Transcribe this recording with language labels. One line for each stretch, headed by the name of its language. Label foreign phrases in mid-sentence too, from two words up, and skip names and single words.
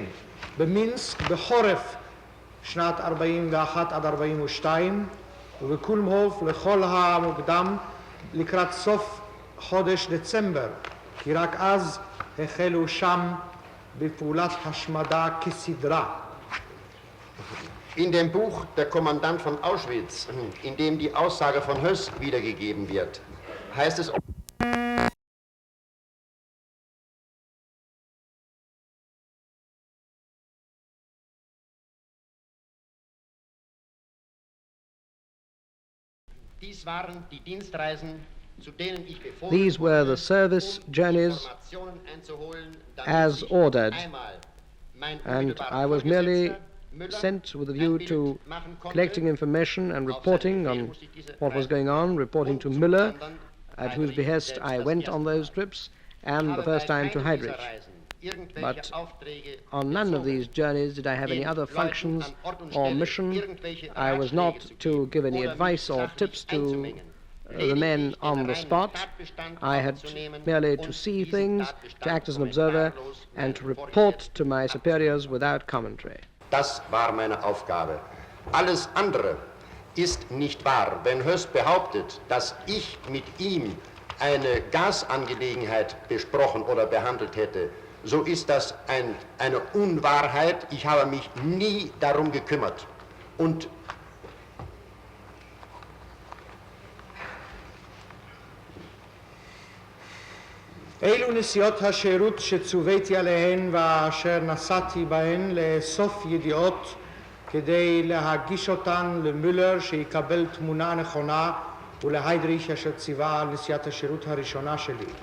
Hebrew: במינסק בחורף שנת 41 עד 42 ובקולמהוף לכל המוקדם לקראת סוף חודש דצמבר, כי רק אז החלו שם בפעולת השמדה כסדרה.
German: In dem Buch Der Kommandant von Auschwitz, in dem die Aussage von Höss wiedergegeben wird, heißt es: Dies waren die Dienstreisen, zu denen ich befohlen
English: These were the service journeys as ordered, and I was merely sent with a view to collecting information and reporting on what was going on, reporting to Müller, at whose behest I went on those trips, and the first time to Heydrich. But on none of these journeys did I have any other functions or mission. I was not to give any advice or tips to the men on the spot. I had merely to see things, to act as an observer, and to report to my superiors without commentary.
German: Das war meine Aufgabe. Alles andere ist nicht wahr. Wenn Höss behauptet, dass ich mit ihm eine Gasangelegenheit besprochen oder behandelt hätte, so ist das eine Unwahrheit. Ich habe mich nie darum gekümmert. Und
Hebrew: אלו נסיעות השירות שצוויתי עליהן ואשר נסעתי בהן לאסוף ידיעות כדי להגיש אותן למולר שיקבל תמונה נכונה ולהיידריך אשר ציווה על נסיעת השירות הראשונה שלי.